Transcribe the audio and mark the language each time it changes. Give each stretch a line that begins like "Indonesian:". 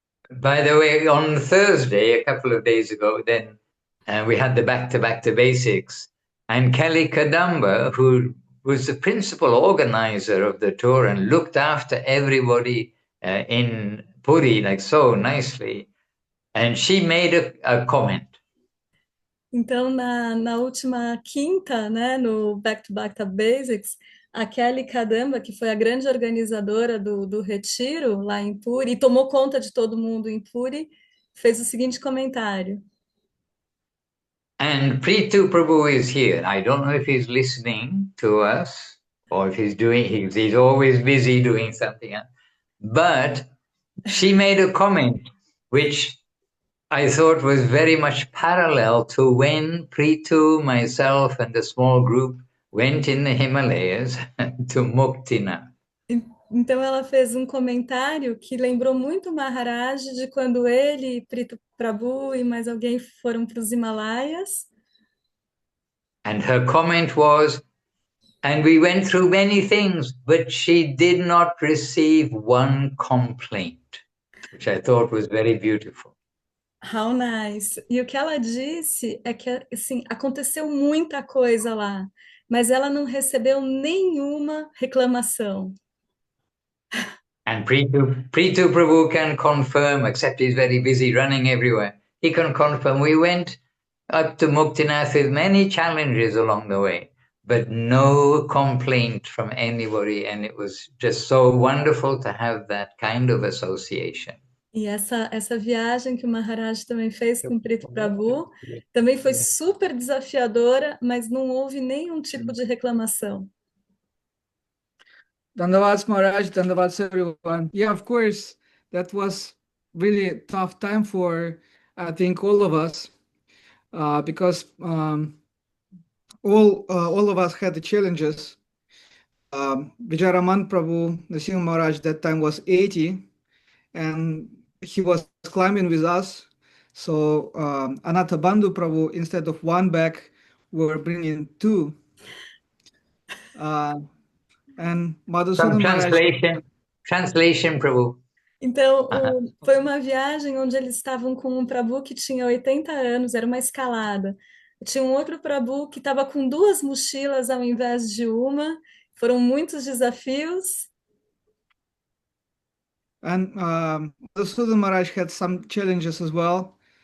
English: By the way, on Thursday, a couple of days ago, then we had the back to basics, and Kelly Kadamba, who was the principal organizer of the tour and looked after everybody in Puri like so nicely, and she made a comment.
Portuguese: Então, na última quinta, né, no Back to Basics, a Kelly Kadamba, que foi a grande organizadora do retiro lá em Puri, e tomou conta de todo mundo em Puri, fez o seguinte comentário.
English: And Prithu Prabhu is here. I don't know if he's listening to us or if he's always busy doing something else. But she made a comment which I thought was very much parallel to when Prithu, myself, and a small group went in the Himalayas to Muktinath.
Portuguese: Então ela fez um comentário que lembrou muito o Maharaj de quando ele, Prithu Prabhu e mais alguém foram para os Himalaias.
English: And her comment was, and we went through many things, but she did not receive one complaint, which I thought was very beautiful. How nice.
Portuguese: E o que ela disse é que, assim, aconteceu muita coisa lá, mas ela não recebeu nenhuma reclamação.
English: And Prithu Prabhu can confirm, except he's very busy running everywhere. He can confirm we went up to Muktinath with many challenges along the way, but no complaint from anybody. And it was just so wonderful to have that kind of association.
Portuguese: E essa viagem que o Maharaj também fez com o Prithu Prabhu também foi super desafiadora, mas não houve nenhum tipo de reclamação.
English: Dandavats Maharaj, Dandavats everyone. Yeah, of course, that was really a tough time for, I think, all of us, because all of us had the challenges. Vijayaraman Prabhu, the Singh Maharaj, that time was 80, and he was climbing with us. So Anatha Bandhu Prabhu, instead of one bag, we were bringing two. And Madhusudan Some translation, Prabhu.
Portuguese: Então, foi uma viagem onde eles estavam com um Prabhu que tinha 80 anos, era uma escalada. Tinha um outro Prabhu que estava com 2 mochilas ao invés de uma. Foram muitos desafios.
English: And Madhusudan Maharaj had some challenges as well.